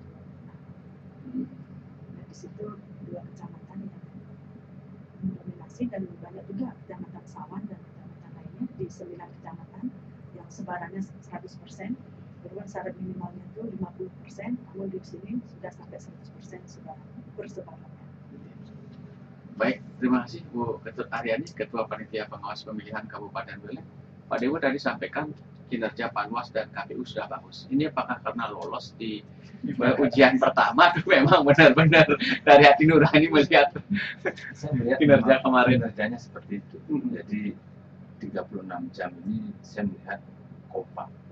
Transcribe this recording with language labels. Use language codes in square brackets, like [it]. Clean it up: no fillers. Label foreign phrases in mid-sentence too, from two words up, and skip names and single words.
[id] Nah, di situ dua kecamatan yang mendominasi, dan banyak juga kecamatan Sawan dan kecamatan lainnya di 9 kecamatan yang sebarannya 100%. Berulang syarat minimalnya itu 50%, namun di sini sudah sampai 100% persebarannya. Baik, terima kasih Bu Ketut Aryani, Ketua Panitia Pengawas Pemilihan Kabupaten Buleleng. Pak Dewo tadi sampaikan kinerja Panwas dan KPU sudah bagus. Ini apakah karena lolos di ujian pertama atau memang benar-benar dari hati nurani melihat Saya melihat kinerja memang kemarin? kinerjanya seperti itu. Jadi 36 jam ini saya melihat kompak.